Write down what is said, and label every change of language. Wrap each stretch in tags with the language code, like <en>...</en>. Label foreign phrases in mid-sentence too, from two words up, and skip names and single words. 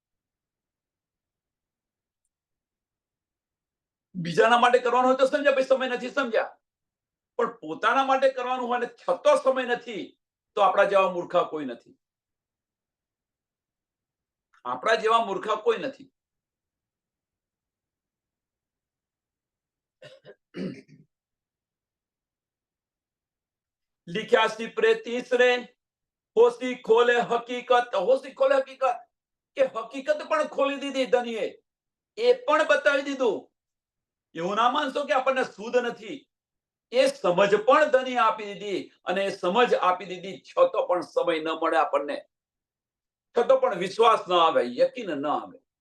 <gu>બીજાના માટે કરવાનું હોય તો સમજ્યા, ભાઈ સમય નથી, સમજ્યા. પણ પોતાના માટે કરવાનું હોય ને છતો સમય નથી, તો આપણા જેવા મૂર્ખા કોઈ નથી. આપણા જેવા મૂર્ખા કોઈ નથી.</gu> <hi>लिख्या सिपरे तीसरे होशी खोले हकीकत. होशी खोले हकीकत</hi> <gu>કે હકીકત પણ ખોલી દીધી ધનીએ, એ પણ બતાવી દીધું. એવું ના માનશો કે આપણને સુદ નથી, એ સમજ પણ ધની આપી દીધી. અને એ સમજ આપી દીધી છતો પણ સમય ન મળે આપણને, છતો પણ વિશ્વાસ ન આવે, યકીન ન આવે.</gu>